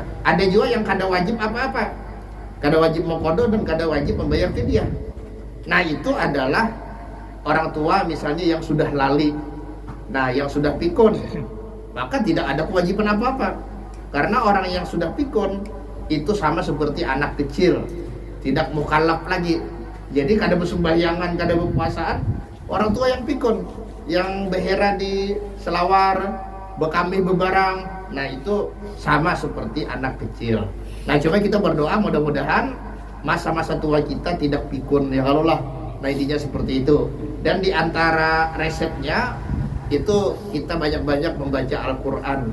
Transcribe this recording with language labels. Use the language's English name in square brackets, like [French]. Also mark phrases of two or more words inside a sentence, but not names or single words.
[Banjar] Ada juga yang kada wajib apa-apa, kada wajib mengqadha dan kada wajib membayar fidyah. [Indonesian] Nah, itu adalah orang tua misalnya yang sudah lali, nah yang sudah pikun, maka tidak ada kewajiban apa-apa. Karena orang yang sudah pikun itu sama seperti anak kecil, tidak mukallaf lagi. [Banjar] Jadi kada bersembahyangan, kada berpuasaan orang tua yang pikun, yang behera di selawar, bekami bebarang. [Indonesian] Nah, itu sama seperti anak kecil. Nah, coba kita berdoa mudah-mudahan masa-masa tua kita tidak pikun ya kalau lah. Nah, intinya seperti itu. Dan di antara resepnya itu kita banyak-banyak membaca Al-Quran.